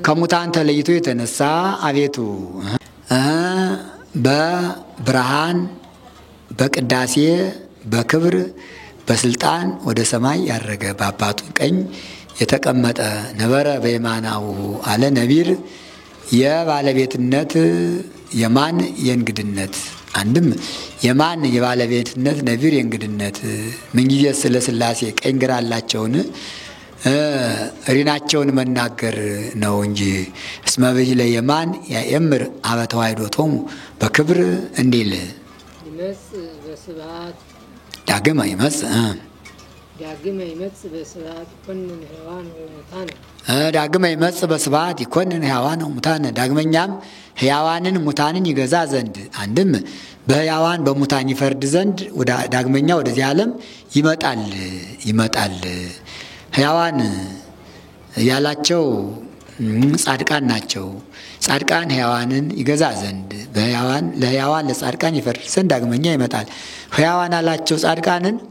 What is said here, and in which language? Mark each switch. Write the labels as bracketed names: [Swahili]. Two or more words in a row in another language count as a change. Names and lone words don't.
[Amharic] ከሙታን ተለይቶ የተነሳ አቤቱ በብርሃን በቅዳሴ በክብር በስልጣን ወደ ሰማይ ያረገ በአባቱ ቀኝ የተቀመጠ ነበረ በየማናው አለ ነቢር የባለቤትነት የማን የእንግድነት አንድም የማን የባለቤትነት ነቢር የእንግድነት ምንጊዜ ስለ ሥላሴ ቀኝ ግራ አላቸውን ሪናቸውን መናገር ነው እንጂ [Geez] እስመ ብሂለ የማን ያእምር አበ ተዋሕዶቶሙ በክብር እንዲል ይመጽእ በስብሐት ዳግመ ይመጽእ በስብሐት ይኮንን ሕያዋን ወሙታን ዳግመ ይመጽእ በስብሐት ይኮንን ሕያዋን ወሙታን [Amharic] ዳግመኛም ሕያዋንን ሙታንን ይገዛ ዘንድ አንድም በሕያዋን በሙታን ይፈርድ ዘንድ ዳግመኛ ወደዚህ ዓለም ይመጣል ሕያዋን ያላቸው ጻድቃን ናቸው። ጻድቃን ሕያዋንን ይገዛ ዘንድ ለሕያዋን ለጻድቃን ይፈርድ ዘንድ ዳግመኛ ይመጣል። ሕያዋን አላቸው ጻድቃንን